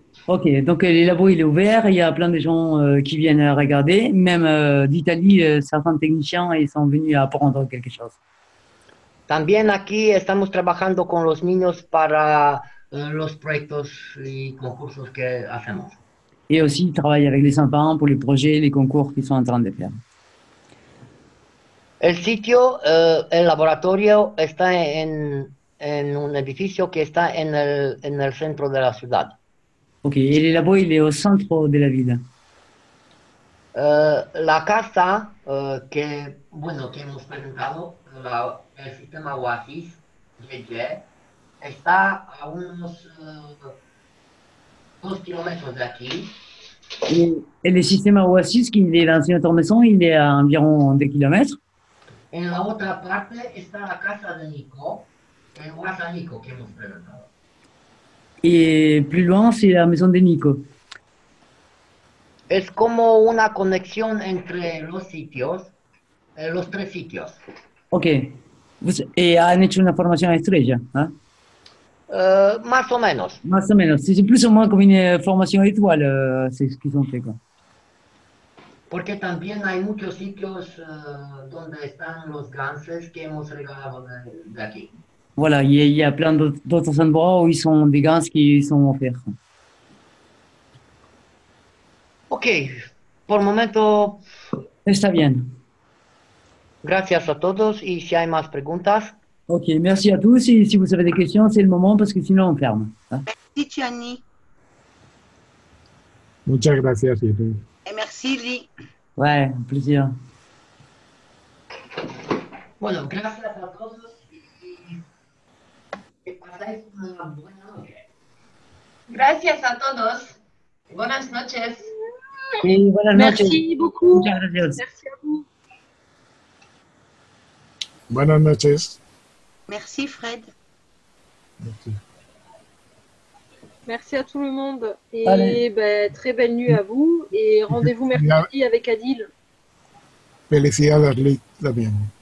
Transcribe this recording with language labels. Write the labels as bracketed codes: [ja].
[fr] Ok, donc le labo il est ouvert, il y a plein de gens qui viennent regarder, même d'Italie, certains techniciens ils sont venus apprendre quelque chose. [es] También aquí estamos trabajando con los niños para los proyectos y concursos que hacemos. [fr] Et aussi ils travaillent avec les enfants pour les projets, les concours qu'ils sont en train de faire. [es] El sitio, el laboratorio está en un edificio que está en el centro de la ciudad. [fr] Ok, et le labo il est au centre de la ville. [es] La casa que hemos presentado, el sistema Oasis, YY, está a unos 2 kilómetros de aquí. [fr] Et le système Oasis, qui est dans notre maison, il est à environ 2 kilomètres. [es] En la otra parte está la casa de Nico, el Wasa Nico que hemos presentado. [fr] Et plus loin, c'est la maison de Nico. [es] Es como una conexión entre los sitios, los 3 sitios. Ok. Et han hecho una formación estrella, ¿eh? Más o menos. Más o menos. [fr] C'est plus ou moins comme une formation étoile, c'est ce qu'ils ont fait, quoi. [es] Porque también hay muchos sitios donde están los ganses que hemos regalado de aquí. [fr] Voilà, il y a plein d'autres endroits où ils sont des gants qui sont offerts. [es] Ok, por el momento. Está bien. Gracias a todos y si hay más preguntas. [fr] Ok, merci à tous. Et si vous avez des questions, c'est le moment parce que sinon on ferme. Hein? Merci, Gianni. [es] Muchas gracias, Irene. [fr] Et merci, Lee. Ouais, un plaisir. [es] Bueno, gracias a todos y que pasáis una buena noche. Gracias a todos. Buenas noches. Sí, buenas noches. [fr] Merci beaucoup. [es] Muchas gracias. [fr] Merci à vous. [es] Buenas noches. [fr] Merci, Fred. Merci. Merci à tout le monde. Allez. Et ben, très belle nuit à vous. Et rendez-vous mercredi avec Adil. [es] Felicidades, Lee, también.